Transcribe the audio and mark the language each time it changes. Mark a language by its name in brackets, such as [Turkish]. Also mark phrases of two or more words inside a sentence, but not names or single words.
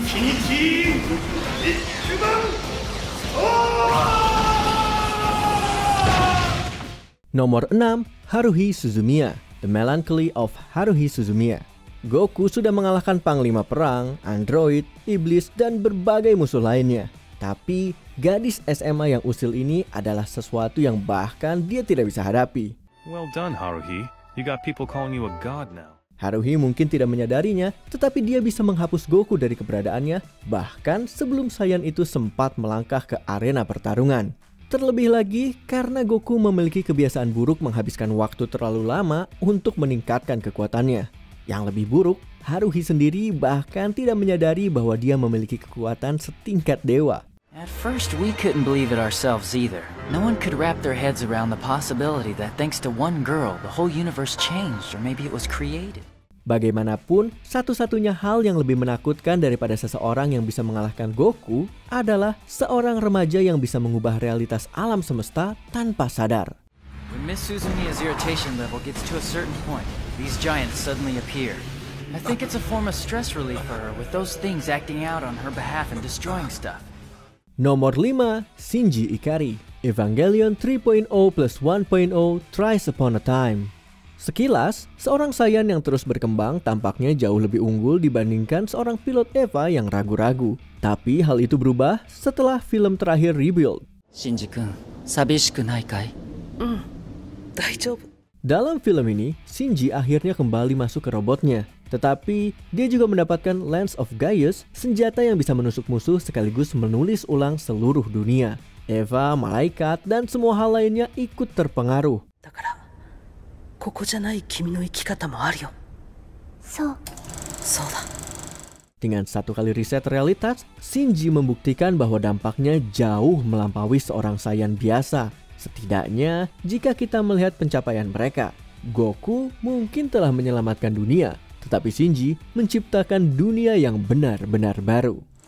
[Indonesian] Infinity Nomor 6, Haruhi Suzumiya, The Melancholy of Haruhi Suzumiya. Goku sudah mengalahkan panglima perang, android, iblis, dan berbagai musuh lainnya. Tapi, gadis SMA yang usil ini adalah sesuatu yang bahkan dia tidak bisa hadapi. [English] Well done, Haruhi. You got people calling you a god now. [Indonesian] Haruhi mungkin tidak menyadarinya, tetapi dia bisa menghapus Goku dari keberadaannya, bahkan sebelum Saiyan itu sempat melangkah ke arena pertarungan. Terlebih lagi karena Goku memiliki kebiasaan buruk menghabiskan waktu terlalu lama untuk meningkatkan kekuatannya. Yang lebih buruk, Haruhi sendiri bahkan tidak menyadari bahwa dia memiliki kekuatan setingkat dewa. [English] At first, we couldn't believe it ourselves either. No one could wrap their heads around the possibility that thanks to one girl, the whole universe changed, or maybe it was created. [Indonesian] Bagaimanapun, satu-satunya hal yang lebih menakutkan daripada seseorang yang bisa mengalahkan Goku adalah seorang remaja yang bisa mengubah realitas alam semesta tanpa sadar. [English] When Miss Suzumiya's irritation level gets to a certain point, these giants suddenly appear. I think it's a form of stress relief for her with those things acting out on her behalf and destroying stuff. [Indonesian] Nomor 5, Shinji Ikari, Evangelion 3.0 plus 1.0 Thrice Upon a Time. Sekilas, seorang Saiyan yang terus berkembang tampaknya jauh lebih unggul dibandingkan seorang pilot Eva yang ragu-ragu. Tapi hal itu berubah setelah film terakhir Rebuild. [Japanese] シンジくん、寂しくないかい? Daijoubu. [Indonesian] Dalam film ini, Shinji akhirnya kembali masuk ke robotnya. Tetapi, dia juga mendapatkan Lens of Gaius, senjata yang bisa menusuk musuh sekaligus menulis ulang seluruh dunia. Eva, malaikat, dan semua hal lainnya ikut terpengaruh. [Japanese] だから、ここじゃない君の生き方もあるよ。そう。そうだ。 [Indonesian] Dengan satu kali riset realitas, Shinji membuktikan bahwa dampaknya jauh melampaui seorang Saiyan biasa. Setidaknya, jika kita melihat pencapaian mereka, Goku mungkin telah menyelamatkan dunia, tetapi Shinji menciptakan dunia yang benar-benar baru.